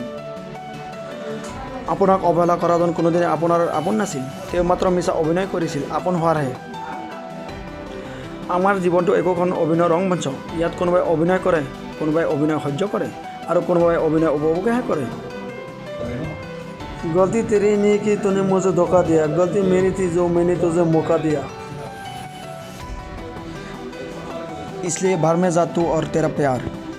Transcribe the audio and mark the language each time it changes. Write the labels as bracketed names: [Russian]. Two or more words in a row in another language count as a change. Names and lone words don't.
[Assamese] আপোনাক অৱহেলা কৰাজন কোনোদিনে আপোনাৰ আপোন নাছিল, তেওঁ মাত্ৰ মিছা অভিনয় কৰিছিল আপোন হোৱাৰহে। আমাৰ জীৱনটো একোখন অভিনয় ৰংমঞ্চ। ইয়াত কোনোবাই অভিনয় কৰে, কোনোবাই অভিনয় সহ্য কৰে আৰু কোনোবাই অভিনয় উপভোগহে কৰে। [Hindi] गलती तेरी नहीं कि तूने मुझे धोखा दिया, गलती मेरी थी जो मैंने तुझे मौका दिया। इसलिए बाहर में जा तू और तेरा प्यार।